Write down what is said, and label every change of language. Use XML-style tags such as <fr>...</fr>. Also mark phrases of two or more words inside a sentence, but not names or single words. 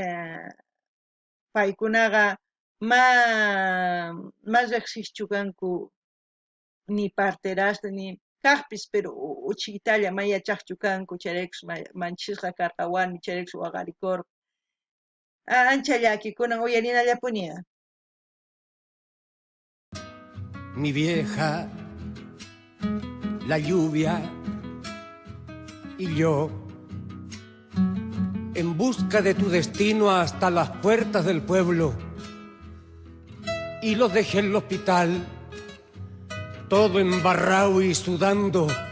<qu>paykunaqa ma riqsischu kanku ni parterasta ni kaqpis pero uchikitalla ma yachaqchu kanku chayraykus manchisqa karqa warmi chayraykus waqarikurqa ancha llakikunan uyarinallapuni.</qu> <es>Mi vieja, la lluvia y yo, en busca de tu destino hasta las puertas del pueblo, y los dejé en el hospital, todo embarrado y sudando.</es>